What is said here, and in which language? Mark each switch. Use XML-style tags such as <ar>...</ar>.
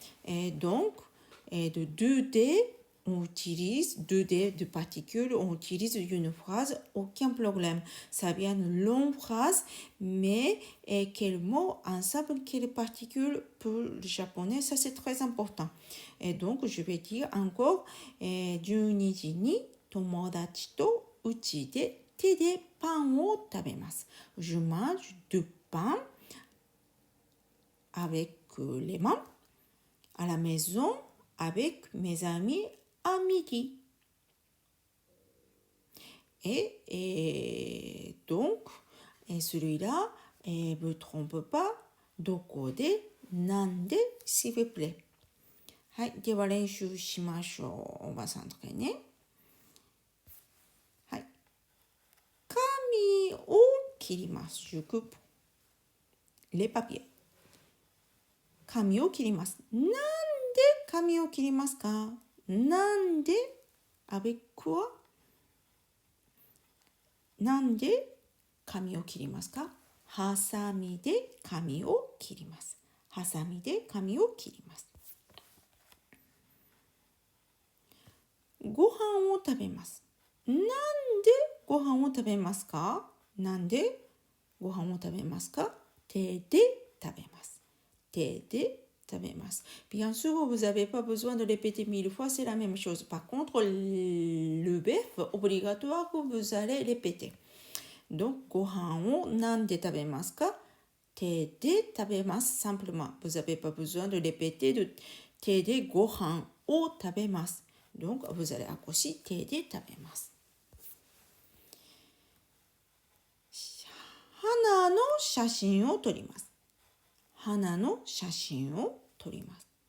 <fr>Et donc, de 2D, on utilise 2D de particules, on utilise une phrase, aucun problème. Ça vient de longue phrase, mais quel mot ensemble, quelle particule pour le japonais, ça c'est très important. Et donc, je vais dire encore,</fr> <ja>12時に友達とうちで手でパンを食べます。</ja> <fr>Je mange du pain avec les mains à la maison avec mes amis à midi. Et donc, celui-là, ne vous trompe pas, doko de, nande, s'il vous plaît.</fr> <ja>はい、では練習しましょう。おばさんとかね。はい。紙を切ります。</ja> <fr>Je coupe les papiers.</fr> <ja>紙を切ります。なんで紙を切りますか？</ja> <fr>なんで avec quoi？</fr> <ja>なんで紙を切りますか？ハサミで紙を切ります。ハサミで紙を切ります。ご飯を食べます。なんでご飯を食べますか？なんでご飯を食べますか？手で食べます。手で食べます。</ja> <fr>Bien sûr, vous n'avez pas besoin de répéter 1000 fois, c'est la même chose. Par contre, le verbe obligatoire, vous allez répéter.</fr> <ja>Donc, ご飯をなんで食べますか？手で食べます。</ja> <fr>Simplement, vous n'avez pas besoin de répéter de</fr> <ja>手でご飯を食べます。</ja> <fr>Donc, vous allez accrocher</fr> <ja>手で食べます。花の写真を撮ります。花の写真を撮ります。</ja>